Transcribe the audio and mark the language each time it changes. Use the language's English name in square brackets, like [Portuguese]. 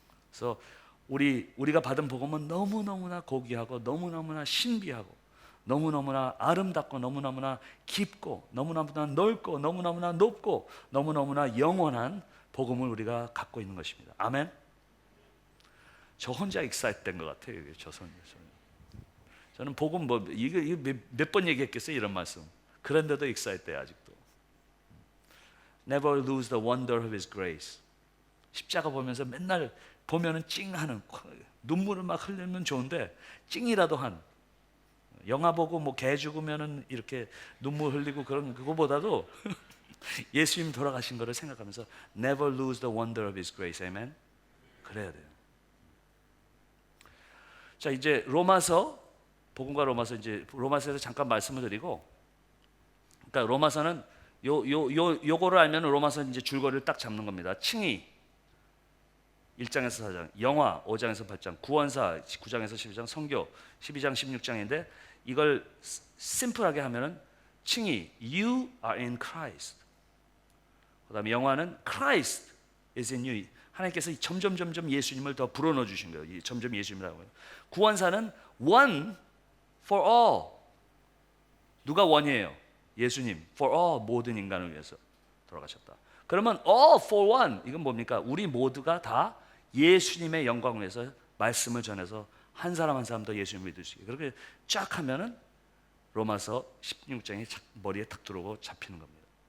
[Korean] 그래서 우리가 받은 복음은 너무너무나 고귀하고 너무너무나 신비하고 너무너무나 아름답고 너무너무나 깊고 너무너무나 넓고 너무너무나 높고 너무너무나 영원한 복음을 우리가 갖고 있는 것입니다. 아멘. 저 혼자 익사했던 것 같아요. 저는 복음 이거 몇 번 얘기했겠어요, 이런 말씀. 그런데도 익사했대요, 아직도. [English] Never lose the wonder of His grace. [Korean] 십자가 보면서 맨날 보면은 찡하는, 눈물을 막 흘리면 좋은데 찡이라도 한, 영화 보고 뭐 개 죽으면은 이렇게 눈물 흘리고 그런 그거보다도 예수님 돌아가신 거를 생각하면서 [English] Never lose the wonder of His grace. [Korean] 아멘. 그래야 돼요. 자, 이제 로마서, 복음과 로마서, 이제 로마서에서 잠깐 말씀을 드리고, 그러니까 로마서는 요거를 알면 로마서 이제 줄거리를 딱 잡는 겁니다. 칭의 1장에서 4장, 영화 5장에서 8장, 구원사 9장에서 12장, 선교 12장 16장인데 이걸 심플하게 하면은 칭의 [English] You are in Christ. [Korean] 그다음에 영화는 [English] Christ is in you. [Korean] 하나님께서 점점 예수님을 더 불어넣어 주신 거예요. 점점 예수님이라고 해요. 구원사는 [English] one for all. [Korean] 누가 원이에요? 예수님. for all, 모든 인간을 위해서 돌아가셨다. 그러면 [English] all for one, [Korean] 이건 뭡니까? 우리 모두가 다 예수님의 영광을 위해서 말씀을 전해서 한 사람 한 사람 더 예수님을 믿을 수 있게, 그렇게 쫙 하면은 로마서 16장이 머리에 탁 들어오고 잡히는 겁니다.